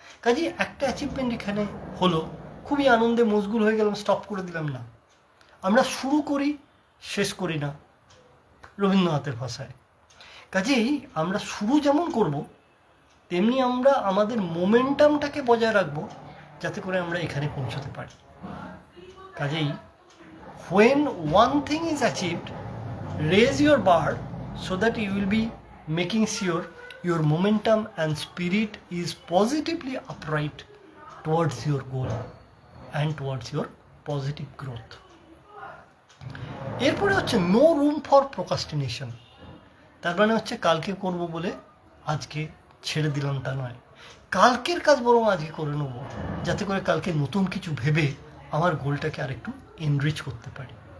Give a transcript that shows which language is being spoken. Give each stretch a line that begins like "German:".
Bangla: কাজেই একটা অ্যাচিভমেন্ট এখানে হলো, খুবই আনন্দে মশগুল হয়ে গেলাম, স্টপ করে দিলাম না। আমরা শুরু করি, শেষ করি না, রবীন্দ্রনাথের ভাষায়। কাজেই আমরা শুরু যেমন করব, তেমনি আমরা আমাদের মোমেন্টামটাকে বজায় রাখবো, যাতে করে আমরা এখানে পৌঁছতে পারি। কাজেই
English: when one thing is achieved, raise your bar so that you will be making sure your momentum and spirit is positively upright towards your goal and towards your positive growth.
Bangla: এরপরে হচ্ছে
English: No room for procrastination.
Bangla: তার মানে হচ্ছে কালকে করব বলে আজকে ছেড়ে দিলাম তা নয়, কালকের কাজ বরং আজকে করে নেব, যাতে করে কালকে নতুন কিছু ভেবে আমার গোলটাকে আরেকটু এনরিচ করতে পারি।